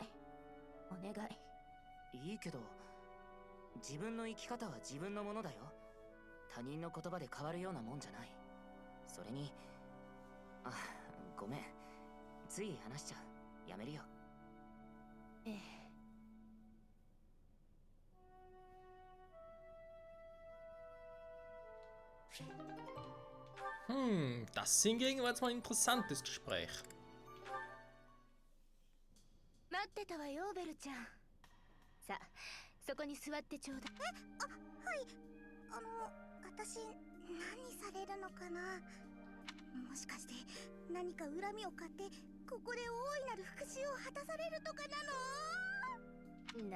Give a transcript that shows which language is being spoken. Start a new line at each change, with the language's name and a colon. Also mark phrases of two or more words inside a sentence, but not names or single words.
Japanese: お願い。いいけど、自分の生き方は自分のものだよ。他人の言葉で変わるようなもんじゃない。それに、あ、ごめん。つい話しちゃう。やめるよ。ええ。
German: Das hingegen war jetzt mal ein interessantes Gespräch.
Japanese: 待ってたわよ、ベルちゃん。さあ、そこに座ってちょうだい。はい。私、何されるのかな。もしかして何か恨みを買ってここで大いなる復讐を果たされるとかなの？